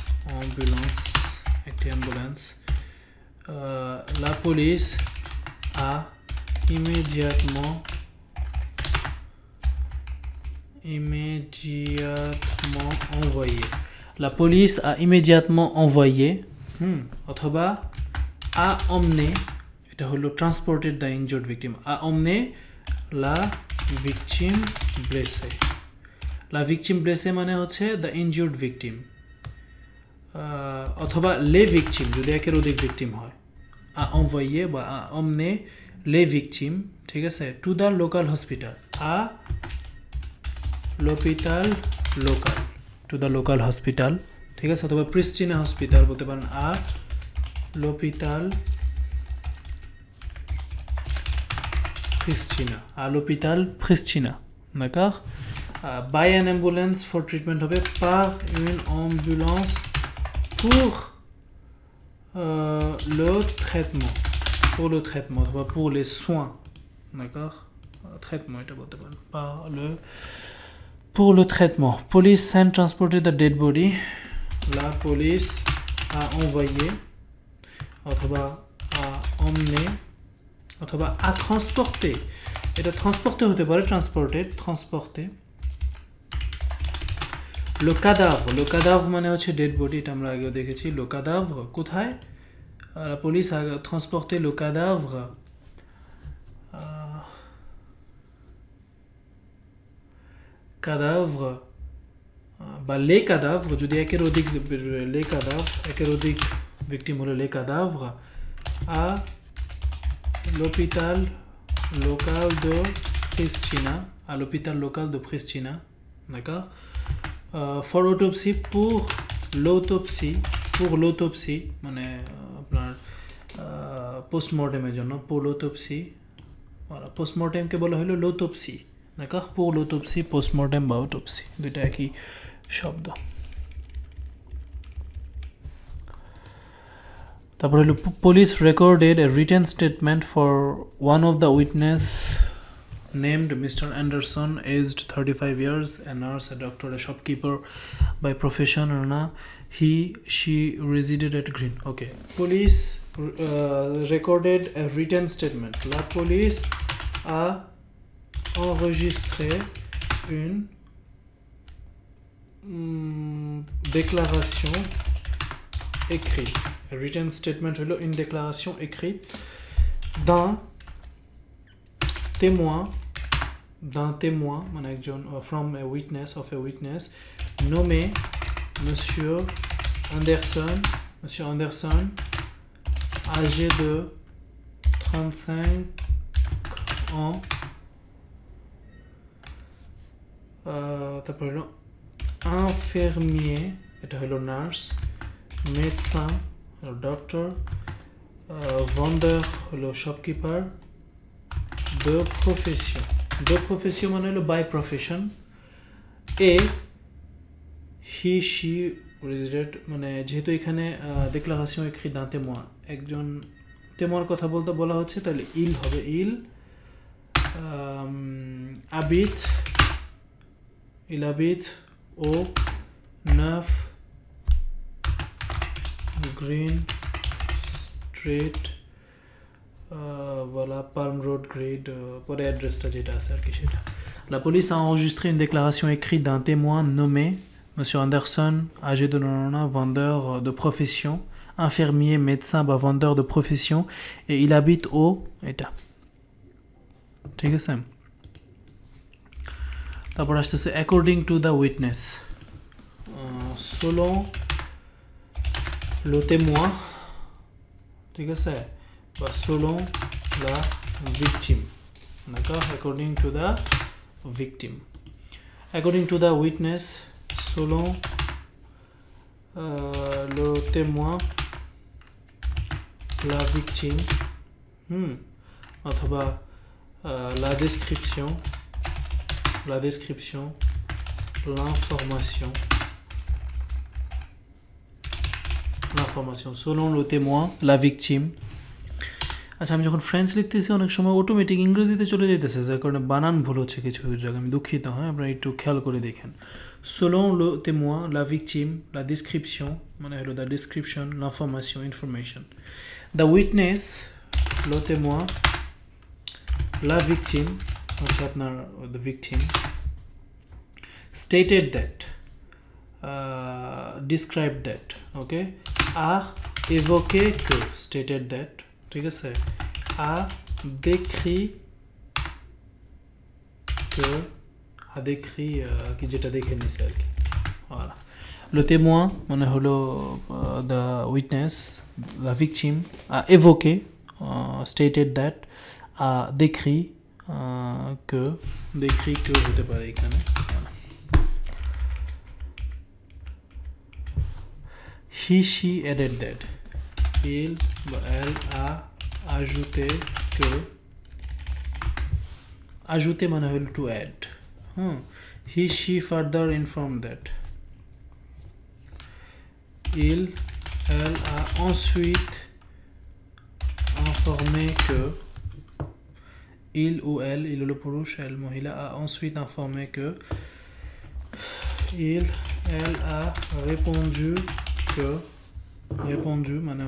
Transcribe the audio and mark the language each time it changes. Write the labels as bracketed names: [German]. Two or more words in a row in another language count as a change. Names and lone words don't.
[French] La police a immédiatement envoyé. La police a immédiatement envoyé, অথবা a emmené, [Bangla] এটা হলো [English] transported the injured victim, [French] a emmené la victime blessée. La victime blessée [Bangla] মানে হচ্ছে [English] the injured victim, [Bangla] অথবা [French] les victimes [Bangla] যদি একের অধিক victim হয়, [French] a envoyé বা a emmené les victimes, [Bangla] ঠিক আছে, [English] to the local hospital, [French] à l'hôpital local, [English] to the local hospital, [Bangla] ঠিক আছে, অথবা প্রিস্টিনা হসপিটাল বলতে পারেন, [French] à l'hôpital Pristina, d'accord, [English] by an ambulance for treatment হবে, [French] par une ambulance pour le traitement, অথবা pour les soins, d'accord, traitement [Bangla] এটা বলতে পারেন, [French] pour le traitement. [English] Police and transported the dead body. [French] La police a envoyé, অথবা a emmené, অথবা a transporté, [Bangla] এটা transporté হতে পারে, [French] transporté le cadavre [Bangla] মানে হচ্ছে [English] dead body, [Bangla] এটা আমরা আগেও দেখেছি, [French] le cadavre কোথায়, la police a transporté le cadavre বা les cadavres [Bangla] যদি একের অধিক [French] victime হলো les cadavres, à l'hôpital local de Pristina, à l'hôpital local de Pristina. D'accord? [English] For autopsy, [French] pour l'autopsie, [Bangla] মানে আপনার postmortem-এর জন্য, [French] pour l'autopsie, voilà, [Bangla] postmortem কে বলা হলো [French] l'autopsie, d'accord? Pour l'autopsie, [Bangla] postmortem বা autopsie, দুইটা একই শব্দ। তারপর হলো [English] police recorded a written statement for one of the witness named Mr. Anderson, aged 35 years, a nurse, a doctor, a shopkeeper by profession. She resided at Green. Okay. Police recorded a written statement. [French] La police a enregistré une déclaration écrite. [English] A written statement [French] est une déclaration écrite d'un témoin, [English] from a witness, [French] nommé Monsieur Anderson, âgé de 35 ans, infirmier, nurse, médecin, doctor, vendeur, le shopkeeper, de profession [Bangla] মানে হলো [English] by profession, [French] et [English] he she resident [Bangla] মানে যেহেতু এখানে [French] déclaration écrite d'un témoin, [Bangla] একজন témoin কথা বলতে বলা হচ্ছে, তাহলে il হবে, [French] il habite au 9 Green Street, voilà, Palm Road Grade, pour l'adresse [Bangla] যেটা আছে আর কি সেটা। [French] La police a enregistré une déclaration écrite d'un témoin nommé Monsieur Anderson, âgé de 90 ans, vendeur de profession, infirmier, médecin, vendeur de profession, et il habite au [Bangla] এটা ঠিক আছে। তারপর আসতেছে [English] according to the witness, [French] selon le témoin, [Bangla] ঠিক আছে, [French] বা selon la victime, d'accord? [English] According to the victim, according to the witness, [French] selon le témoin, la victime, অথবা la description, l'information, selon le témoin, la victime। [Bangla] আচ্ছা, আমি যখন ফ্রেঞ্চ লিখতেছি অনেক সময় অটোমেটিক ইংরেজিতে চলে যেতেছে, যার কারণে বানান ভুল হচ্ছে কিছু জায়গায়, আমি দুঃখিত, হয় আপনারা একটু খেয়াল করে দেখেন। [French] selon le témoin, la victime, la description [Bangla] মানে হলো [English] the description, [French] l'information, [English] information, the witness, [French] le témoin, la victime [Bangla] হচ্ছে আপনার [English] the victim, stated that, described that, okay, [French] a évoqué que, [English] stated that, [Bangla] ঠিক আছে, [French] a décrit que, [Bangla] কি যেটা দেখে নিছে আর কি, [French] voilà. Le témoin [Bangla] মানে হলো [English] the witness, [French] la victime, a évoqué, [English] stated that, [French] a décrit que [Bangla] হতে পারে এখানে, [English] he she added that, [French] il বা elle a ajouté que, [English] ajouter [Bangla] মানে হলো [English] to add, he she further informed that, [French] il elle a ensuite informé que, il ou elle, il le purush, elle mohila, a ensuite informé que, il elle a répondu que, répondu মানে